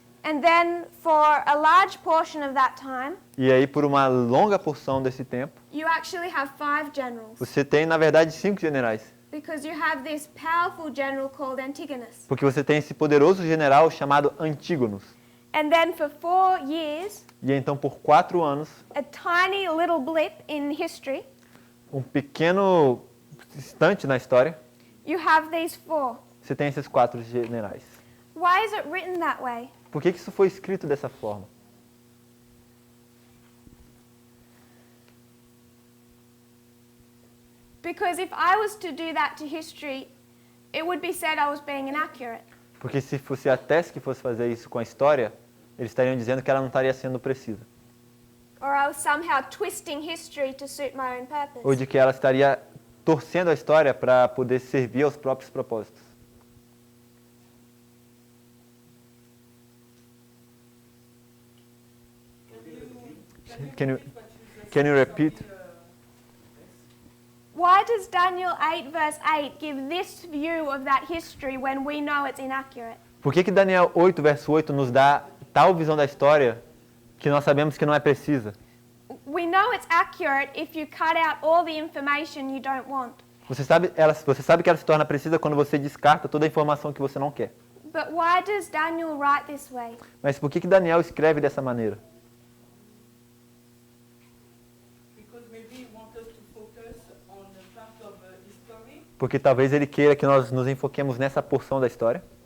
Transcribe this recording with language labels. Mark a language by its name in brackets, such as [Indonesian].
[English] and then for a large portion of that time, [Portuguese] e aí por uma longa porção desse tempo, [English] you actually have 5 generals, [Portuguese] você tem na verdade 5 generais. [English] because you have this powerful general called Antigonus. [Portuguese] Porque você tem esse poderoso general chamado Antígonos. [English] And then for 4 years, [Portuguese] E então por 4 anos, [English] a tiny little blip in history, [Portuguese] um pequeno instante na história, [English] you have these 4. [Portuguese] você tem esses 4 generais. [English] Why is it written that way? [Portuguese] Por que isso foi escrito dessa forma? [English] Because if I was to do that to history, it would be said I was being inaccurate. [Portuguese] Porque se fosse a Tess que fosse fazer isso com a história, eles estariam dizendo que ela não estaria sendo precisa. [English] Or I was somehow twisting history to suit my own purpose. [Portuguese] Ou de que ela estaria torcendo a história para poder servir aos próprios propósitos. [English] Can you repeat? Why does Daniel 8 verse 8 give this view of that history when we know it's inaccurate? [Portuguese] Por que Daniel 8, verso 8 nos dá tal visão da história que nós sabemos que não é precisa? [English] We know it's accurate if you cut out all the information you don't want. [Portuguese] Você sabe que ela se torna precisa quando você descarta toda a informação que você não quer. [English] But why does Daniel write this way? [Portuguese] Mas por que Daniel escreve dessa maneira? [English] Because maybe he wants us to focus on the part of history. [Portuguese] Porque talvez ele queira que nós nos enfoquemos nessa porção da história.